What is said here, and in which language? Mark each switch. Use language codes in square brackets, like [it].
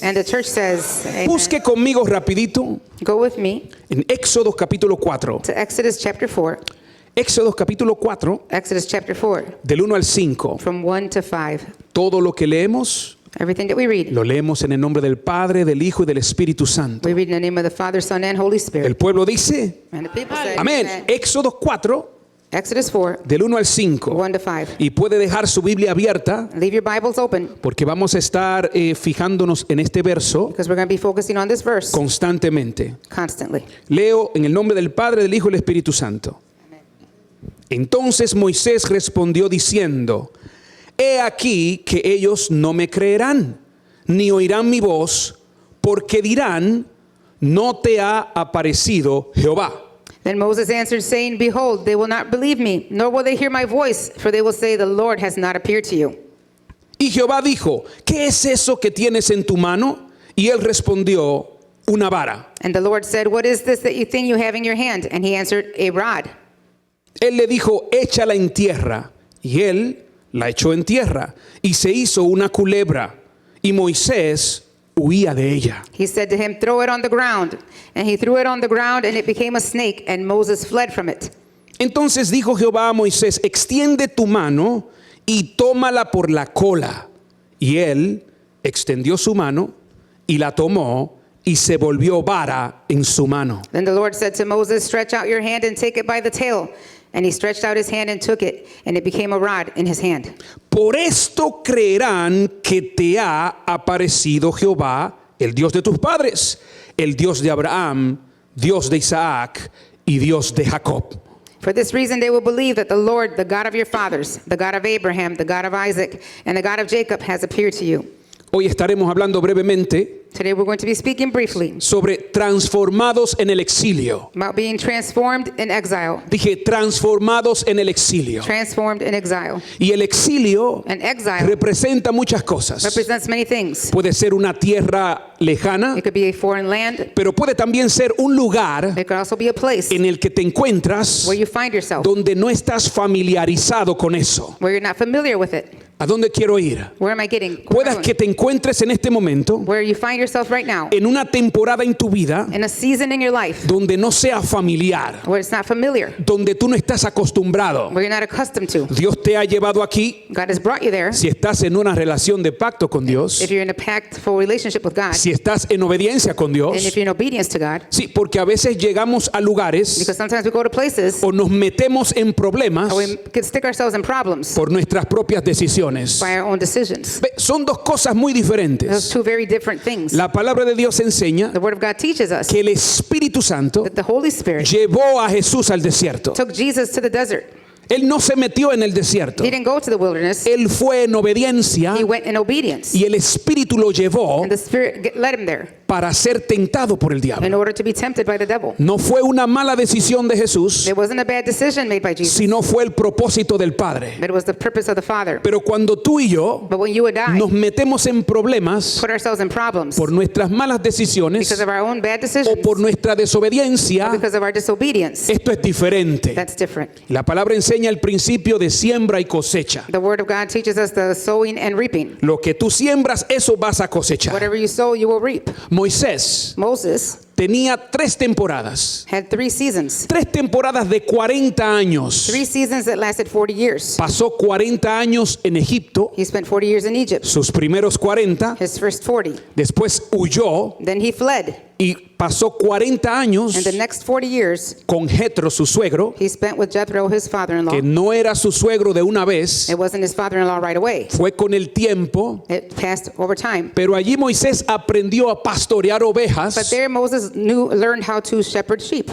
[en] And the church says, amen. [es] busque conmigo rapidito [en] Go with me [es] en Éxodo capítulo 4. [en] to Exodus chapter 4. [es] Éxodo capítulo 4, [en] Exodus chapter 4, [es] del 1 al 5. [en] from 1 to 5. [es] Todo lo que leemos, [en] Everything that we read, [es] lo leemos en el nombre del Padre, del Hijo y del Espíritu Santo. [en] we read in the name of the Father, Son, and Holy [es] El [en] Spirit. [es] pueblo dice, [en] And the people say, [es] amén. [en] amen. [es] Éxodo 4, [en] Exodus 4, [es] del 1 al 5. [en] 1 to 5. [es] Y puede dejar su Biblia abierta [en] Leave your Bibles open [es] porque vamos a estar fijándonos en este verso [en] because we're going to be focusing on this verse [es] constantemente. [en] constantly. [es] Leo en el nombre del Padre, del Hijo y del Espíritu Santo. Entonces Moisés respondió diciendo, he aquí que ellos no me creerán, ni oirán mi voz, porque dirán, no te ha aparecido Jehová. [en] Then Moses answered, saying, behold, they will not believe me, nor will they hear my voice, for they will say, the Lord has not appeared to you. [es] Y Jehová dijo, ¿qué es eso que tienes en tu mano? Y él respondió, una vara. [en] And the Lord said, what is this that you think you have in your hand? And he answered, a rod. [es] Él le dijo, échala en tierra. Y él la echó en tierra. Y se hizo una culebra. Y Moisés huía de ella. [en] He said to him, throw it on the ground. And he threw it on the ground, and it became a snake, and Moses fled from it. [es] Entonces dijo Jehová a Moisés, extiende tu mano y tómala por la cola. Y él extendió su mano y la tomó y se volvió vara en su mano. [en] Then the Lord said to Moses, stretch out your hand and take it by the tail. And he stretched out his hand and took it, and it became a rod in his hand. [es] Por esto creerán que te ha aparecido Jehová, el Dios de tus padres, el Dios de Abraham, Dios de Isaac y Dios de Jacob. [en] For this reason they will believe that the Lord, the God of your fathers, the God of Abraham, the God of Isaac, and the God of Jacob has appeared to you. [es] Hoy estaremos hablando brevemente [en] Today we're going to be speaking briefly [es] sobre transformados en el exilio. [en] about being transformed in exile. [es] Dije transformados en el exilio. [en] Transformed in exile. [es] Y el exilio [en] And exile [es] representa muchas cosas. [en] represents many things. [es] Puede ser una tierra lejana, [en] It could be a foreign land. [es] pero puede también ser un lugar [en] It could also be a place [es] en el que te encuentras [en] where you find yourself, [es] donde no estás familiarizado con eso. [en] where you're not familiar with it. [es] ¿A dónde quiero ir? [en] Where am I getting? [es] Puedas que te encuentres en este momento [en] Where you find yourself right now, [es] en una temporada en tu vida [en] in a season in your life [es] donde no sea familiar, [en] where it's not familiar, [es] donde tú no estás acostumbrado. [en] where you're not accustomed to. [es] Dios te ha llevado aquí. [en] God has brought you there. [es] Si estás en una relación de pacto con Dios, [en] If you're in a pactful relationship with God, [es] si estás en obediencia con [en] and [es] Dios, [en] if you're in obedience to God, [es] sí, porque a veces llegamos a lugares [en] because sometimes we go to places [es] o nos metemos en problemas [en] or we could stick ourselves in problems [es] por nuestras propias decisiones. [en] by our own decisions. [es] Ve, son dos cosas muy [en] Those [es] diferentes. [en] two very different things. [es] La palabra de Dios enseña [en] The Word of God teaches us [es] que el Espíritu Santo [en] that the Holy Spirit [es] llevó a Jesús al desierto. [en] took Jesus to the desert. [es] Él no se metió en el desierto. [en] He didn't go to the wilderness. [es] Él fue en obediencia [en] He went in obedience. [es] y el Espíritu lo llevó [en] And the Spirit led him there [es] para ser tentado por el [en] in [es] diablo. [en] order to be tempted by the devil. [es] No fue una mala decisión de Jesús, [en] It wasn't a bad decision made by Jesus, [es] sino fue el propósito del Padre. [en] but it was the purpose of the Father. [es] Pero cuando tú y yo [en] But when you and I [es] nos metemos en problemas [en] put ourselves in problems [es] por nuestras malas decisiones [en] because of our own bad [es] o [en] decisions, [es] por nuestra desobediencia, [en] because of our disobedience, [es] esto es diferente. [en] that's different. [es] La palabra enseña el principio de siembra y cosecha. [en] The Word of God teaches us the sowing and reaping. [es] Lo que tú siembras, eso vas a cosechar. [en] Whatever you sow, you will reap. [es] Moisés [en] Moses [es] tenía 3 temporadas. [en] had 3 seasons. [es] 3 temporadas de 40 años. [en] 3 seasons that lasted 40 years. [es] Pasó 40 años en Egipto, [en] He spent 40 years in Egypt, [es] sus primeros 40. [en] his first 40. [es] Después huyó [en] Then he fled. [es] y pasó 40 años [en] And the next 40 years, [es] con Jetro, su suegro, [en] he spent with Jethro, his father-in-law. [es] que no era su suegro de una vez, [en] It wasn't his father-in-law right away. [es] fue con el tiempo. [en] It passed over time. [es] Pero allí Moisés aprendió a pastorear [en] But [es] ovejas [en] there Moses learned how to shepherd sheep.